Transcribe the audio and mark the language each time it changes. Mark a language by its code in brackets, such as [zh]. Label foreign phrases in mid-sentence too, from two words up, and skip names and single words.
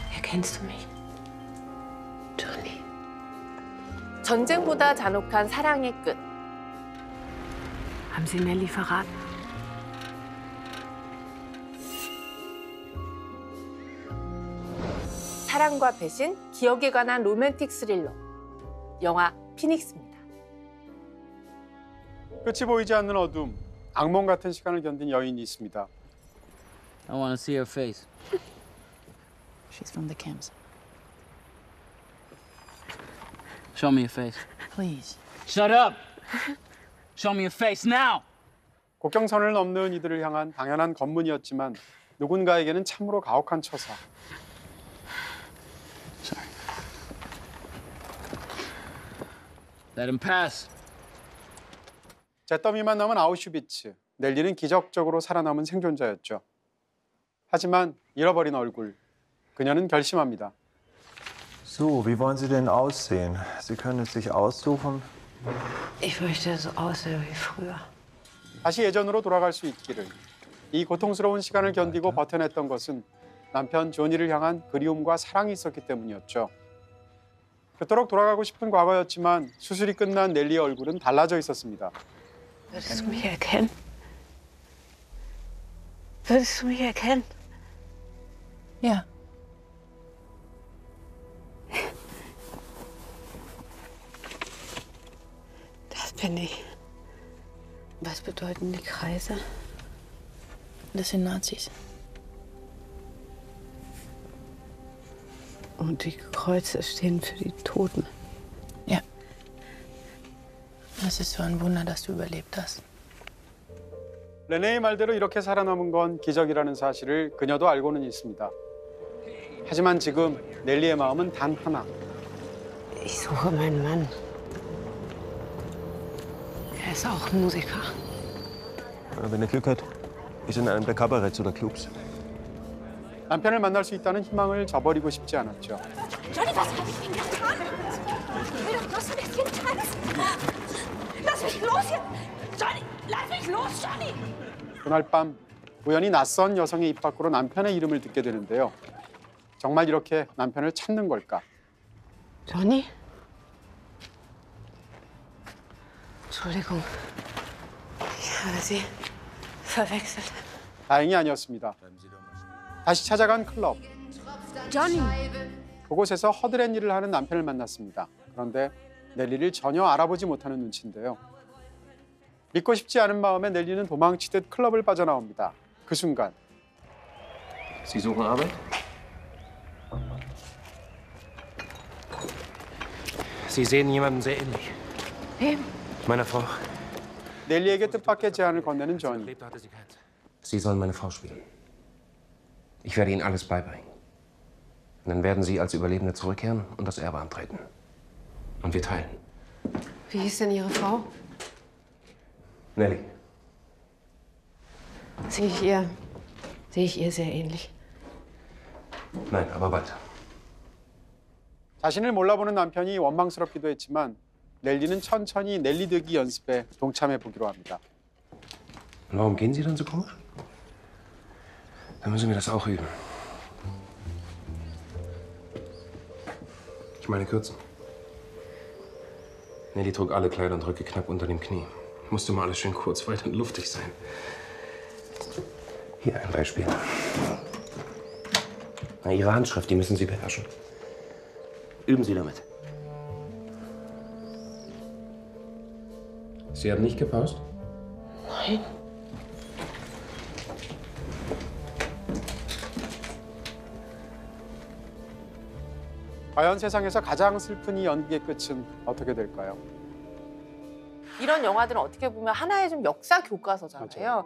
[de] Kennst du mich? Johnny. [ko] 전쟁보다 잔혹한 사랑의 끝. [de] Haben Sie Nelly verraten? [ko] 사랑과 배신, 기억에 관한 로맨틱 스릴러. 영화 피닉스입니다. 끝이 보이지 않는 어둠, 악몽 같은 시간을 견딘 여인이 있습니다. [en] I want to see her face. She's from the camps. Show me your face. Please. Shut up! Show me your face now! [ko] 국경선을 넘는 이들을 향한 당연한 검문이었지만 누군가에게는 참으로 가혹한 처사. [en] Sorry. Let him pass. [ko] 잿더미만 남은 아우슈비츠. 넬리는 기적적으로 살아남은 생존자였죠. 하지만 잃어버린 얼굴. 그녀는 결심합니다. [de] So, wie wollen Sie denn aussehen? Sie können es sich aussuchen. Ich möchte so aussehen wie früher. [ko] 다시 예전으로 돌아갈 수 있기를. 이 고통스러운 시간을 견디고 버텨냈던 것은 남편 조니를 향한 그리움과 사랑이 있었기 때문이었죠. 그토록 돌아가고 싶은 과거였지만 수술이 끝난 넬리의 얼굴은 달라져 있었습니다. [de] Würdest du mich erkennen? Würdest du mich erkennen? Ja. Das bin ich. Was bedeuten die Kreise? Das sind Nazis. Und die Kreuze stehen für die Toten. Ja. Es ist so ein Wunder, dass du überlebt hast. [ko] 레네의 말대로 이렇게 살아남은 건 기적이라는 사실을 그녀도 알고는 있습니다. 하지만 지금 넬리의 마음은 단 하나. [de] Ich suche meinen Mann. Er ist auch Musiker. Wenn er Glück hat, ist er in einem der Kabaretts oder Clubs. [ko] 남편을 만날 수 있다는 희망을 저버리고 싶지 않았죠. [de] Johnny, was habe ich Ihnen getan? Ich will doch bloß ein bisschen tanzen. Lass mich los jetzt! Johnny, lass mich los, Johnny! [ko] 그날 밤 우연히 낯선 여성의 입 밖으로 남편의 이름을 듣게 되는데요. 정말 이렇게 남편을 찾는 걸까? [de] Johnny? Entschuldigung. Ich habe Sie verwechselt. [ko] 다행이 아니었습니다. 다시 찾아간 클럽. Johnny! 그곳에서 허드렛 일을 하는 남편을 만났습니다. 그런데 넬리를 전혀 알아보지 못하는 눈치인데요. 믿고 싶지 않은 마음에 넬리는 도망치듯 클럽을 빠져나옵니다. 그 순간 [de] Sie suchen Arbeit? Sie sehen jemanden sehr ähnlich. Wem? Meiner Frau. [ko] 넬리에게 뜻밖의 제안을 건네는 조니. [de] Lebte hatte sie gehabt. Sie sollen meine Frau spielen. Ich werde Ihnen alles beibringen. Und dann werden Sie als Überlebende zurückkehren und das Erbe antreten. Und wir teilen. Wie hieß denn Ihre Frau? Nelly. Sehe ich ihr sehr ähnlich. Nein, aber bald. [ko] 자신을 몰라보는 남편이 원망스럽기도 했지만 넬리는 천천히 넬리 되기 연습에 동참해 보기로 합니다. [de] Und warum gehen Sie dann so komisch? Dann müssen wir das auch üben. Ich meine kürzen. Nelly trug alle Kleider und Röcke knapp unter dem Knie. Musste mal alles schön kurz, weit und luftig sein. Hier ein Beispiel. Na, Ihre Handschrift, die müssen Sie beherrschen. Üben Sie damit. Sie haben nicht gepaust? Nein. [ko] 과연 세상에서 가장 슬픈 이 연기의 끝은 어떻게 될까요? 이런 영화들은 어떻게 보면 하나의 좀 역사 교과서잖아요.